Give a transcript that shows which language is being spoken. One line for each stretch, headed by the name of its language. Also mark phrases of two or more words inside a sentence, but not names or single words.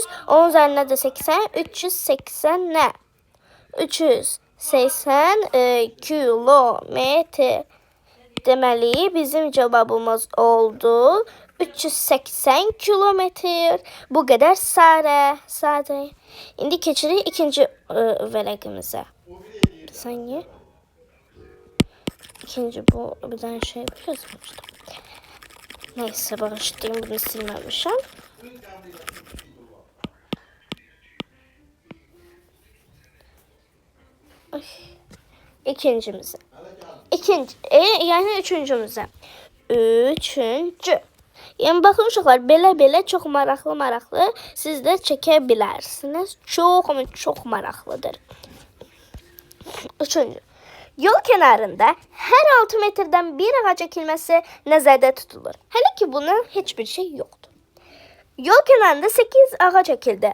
Azerbaijani: Onun üzərinə də 80. 380 nə? 380 kilometr. Deməli bizim cavabımız oldu 380 kilometr. Bu qədər sadə. İndi keçirik ikinci vərəqimizə.
Turkish: Bir saniye. İkinci bu bir tane şey yazmıştım. Neyse bağışlayayım, bunu silmemişim. İkincimize. Yani üçüncümüze. Üçüncü. Yani bakın
Azerbaijani: uşaqlar, belə çox maraqlı siz də çəkə bilərsiniz. Çox maraqlıdır. Üçüncü.
Turkish: Yol kenarında her 6 metreden bir ağac ekilmesi
Azerbaijani: nəzərdə tutulur.
Turkish: Hələ ki bunun heç bir şey yoktur. Yol kenarında 8 ağac ekildi.